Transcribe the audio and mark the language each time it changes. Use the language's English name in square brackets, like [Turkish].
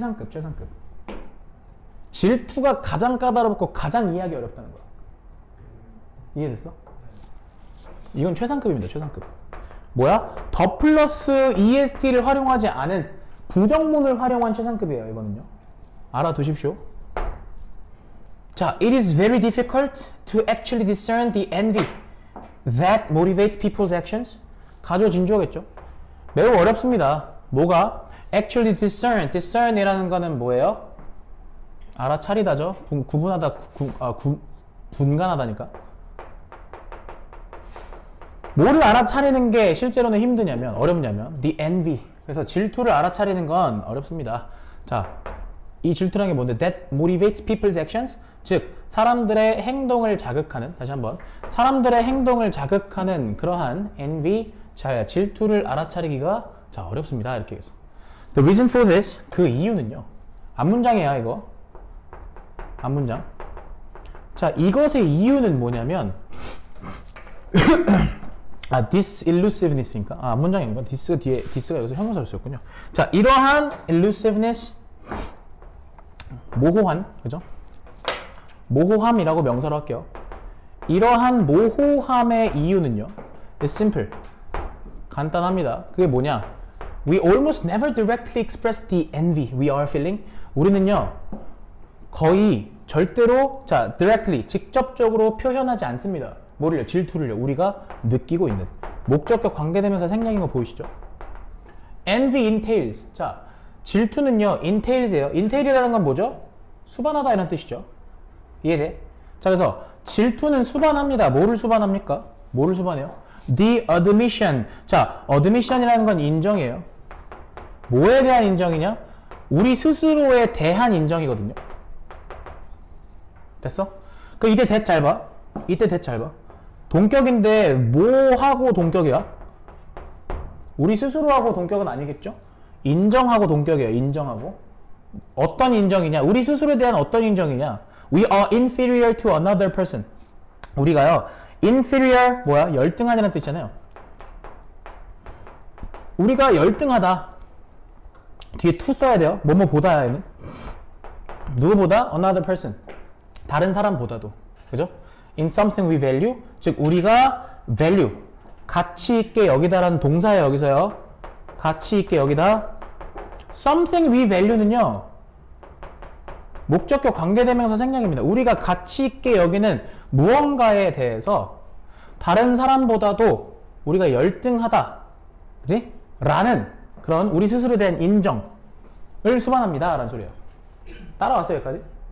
[Korean] 최상급. 질투가 가장 까다롭고 가장 이해하기 어렵다는 거야. 이해됐어? 이건 최상급입니다. 최상급. 뭐야? 더 플러스 est를 활용하지 않은 부정문을 활용한 최상급이에요. 이거는요. 알아두십시오. [English] 자, it is very difficult to actually discern the envy that motivates people's actions. [Korean] 가조 진주어겠죠. 매우 어렵습니다. 뭐가? [English] actually discern [Korean] 이라는 거는 뭐예요? 알아차리다죠. 구분하다, 분간하다니까. 뭐를 알아차리는 게 실제로는 힘드냐면, 어렵냐면 [English] the envy. [Korean] 그래서 질투를 알아차리는 건 어렵습니다. 자, 이 질투라는 게 뭔데? [English] That motivates people's actions. [Korean] 즉, 사람들의 행동을 자극하는, 다시 한번, 사람들의 행동을 자극하는 그러한 envy, 자, 질투를 알아차리기가 자, 어렵습니다. 이렇게 해서. [English] The reason for this, [Korean] 그 이유는요. 앞문장이야, 이거. 앞문장. 자, 이것의 이유는 뭐냐면, disillusiveness니까. 앞문장인가? this가 여기서 형용사로 쓰였군요. 자, 이러한 elusiveness, 모호한, 그죠? 모호함이라고 명사로 할게요. 이러한 모호함의 이유는요. [English] It's simple. [Korean] 간단합니다. 그게 뭐냐? [English] We almost never directly express the envy we are feeling. [Korean] 우리는요. 거의 절대로 자, directly, 직접적으로 표현하지 않습니다. 뭐를요? 질투를요. 우리가 느끼고 있는. 목적격 관계대명사 생략인 거 보이시죠? [English] Envy entails. [Korean] 자, 질투는요. entails예요. entail이라는 건 뭐죠? 수반하다 이런 뜻이죠. 이해돼? 자, 그래서 질투는 수반합니다. 뭐를 수반합니까? 뭐를 수반해요? [English] The admission. [Korean] 자, admission이라는 건 인정이에요. 뭐에 대한 인정이냐? 우리 스스로에 대한 인정이거든요. 됐어? 그 이때 대 잘 봐. 이때 대 잘 봐. 동격인데 뭐하고 동격이야? 우리 스스로하고 동격은 아니겠죠? 인정하고 동격이에요. 인정하고. 어떤 인정이냐? 우리 스스로에 대한 어떤 인정이냐? [English] We are inferior to another person. [Korean] 우리가요. inferior 뭐야? 열등하다는 뜻이잖아요. 우리가 열등하다. 뒤에 to 써야 돼요. 뭐뭐 보다에는. 누구보다? [English] another person. [Korean] 다른 사람보다도. 그죠? [English] in something we value. [Korean] 즉 우리가 [English] value. [Korean] 가치 있게 여기다라는 동사에 여기서요. 가치 있게 여기다. [English] something we value는요. [Korean] 목적격 관계대명사 생략입니다. 우리가 가치 있게 여기는 무언가에 대해서 다른 사람보다도 우리가 열등하다. 그지? 라는 그런 우리 스스로에 대한 인정을 수반합니다. 라는 소리예요. 따라왔어요, 여기까지?